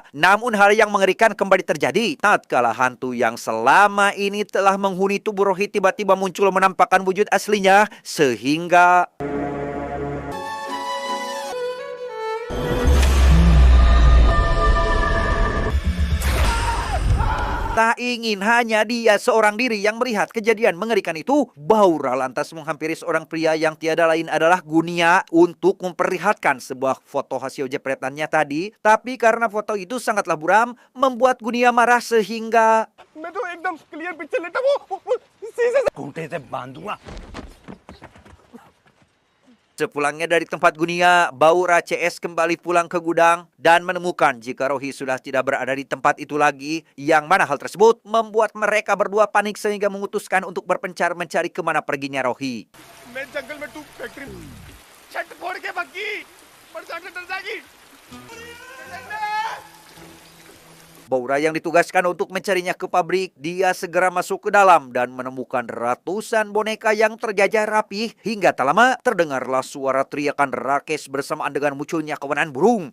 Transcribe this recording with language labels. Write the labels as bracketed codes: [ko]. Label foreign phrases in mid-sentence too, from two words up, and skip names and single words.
[id] Namun hal yang mengerikan kembali terjadi tatkala hantu yang selama ini telah menghuni tubuh Rohi tiba-tiba muncul menampakkan wujud aslinya sehingga tak ingin hanya dia seorang diri yang melihat kejadian mengerikan itu, Baura lantas menghampiri seorang pria yang tiada lain adalah Gunia untuk memperlihatkan sebuah foto hasil jepretannya tadi. Tapi karena foto itu sangatlah buram, membuat Gunia marah sehingga [hi] मैं तो एकदम [en] clear picture [hi] लेता वो शीशे से खूंटे से बांधूंगा। [id] sepulangnya dari tempat Gunia, Baura CS kembali pulang ke gudang dan menemukan jika Rohi sudah tidak berada di tempat itu lagi, yang mana hal tersebut membuat mereka berdua panik sehingga memutuskan untuk berpencar mencari kemana perginya Rohi. [hi] मैं जंगल में तू फैक्ट्री छत फोड़ के भगी पर जाके डर जाएगी [id] Baura yang ditugaskan untuk mencarinya ke pabrik, dia segera masuk ke dalam dan menemukan ratusan boneka yang terjajar rapih. Hingga tak lama terdengarlah suara teriakan Rakes bersamaan dengan munculnya kawanan burung.